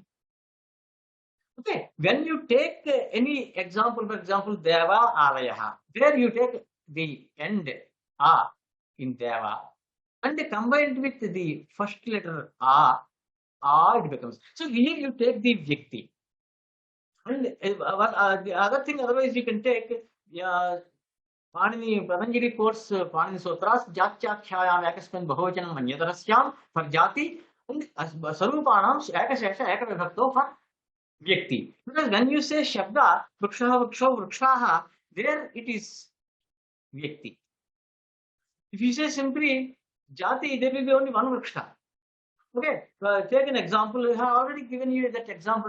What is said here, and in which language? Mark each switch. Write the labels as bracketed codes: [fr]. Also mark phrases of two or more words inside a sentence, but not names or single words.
[en] Okay, when you take any example, for example, [sa] देव आलयः, [en] there you take the end in Deva, and combined with the first letter A, it becomes. So here you take the Vyakti. And the other thing, otherwise you can take Panini, Patanjali quotes Panini Sutras, [sa] जात्याख्यायाम् एकस्मिन् बहुवचनम् अन्यतरस्याम् [en] for Jati, and [sa] सरूपाणाम् एकशेष एकविभक्तौ [en] for Vyakti. Because when you say Shabda, [sa] वृक्ष, वृक्ष, वृक्षः, [en] there it is Vyakti. If you say simply Jati, there will be only one Vriksha. Okay, take an example. I have already given you that example.